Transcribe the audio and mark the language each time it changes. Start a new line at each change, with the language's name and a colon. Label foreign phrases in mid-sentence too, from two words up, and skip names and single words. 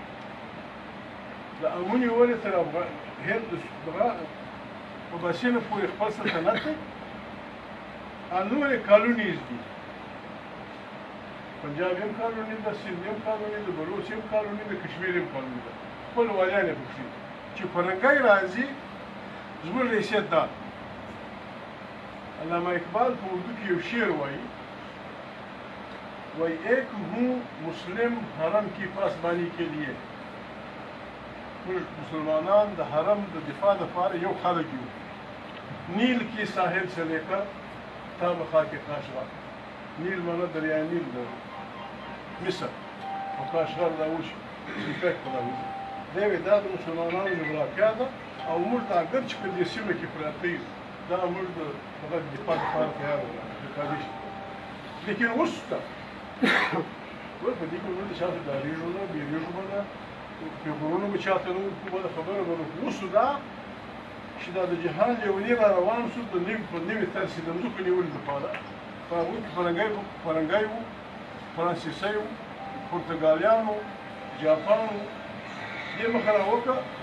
Pashto: د امونې ولې تر هند دغه اباسینو پورې خپل سلطنت دی نورې کالونیز دي پنجاب هم قانوني ده سند هم قانوني ده بلوچ هم قانوني ده کشمیر هم قانوني ده خپل والیان یې پکښې چې فرهنګی راځي زموږ حیثیت دا علامه اقبال په اردو کې یو شعر وایي
Urdu: ایک ہوں مسلم حرم کی پاسبانی کے لیے
Pashto: موږ مسلمانان د حرم د دفاع لپاره یو خلک یو
Urdu: نیل کی ساحل سے لے کر تا بخا کے کاشغر نیل مانا
Pashto: دریای نیل ده مصر او کاشغر دا اوس افیکټ راوځي دی وایي دا د مسلمانانو جغرافیا ده او موږ دا اګر چې په دې سیمه کې پراته یو دا موږ د هغه دفاع لپاره تیار یو لیکن اوس ته په دې کې موږ د شاته ډارېږو نه بیریږو به نه پیغورونه به چاته نه ورکړو بله خبره به نه کوو اوس دا چې دا د جهان لیوني را روان شو د نوي طرز د مځکو نیولو لپاره په هغوی کې فرنګی وو فرانسیسی وو پرتګالیان وو جاپان وو دې مخه راوکړه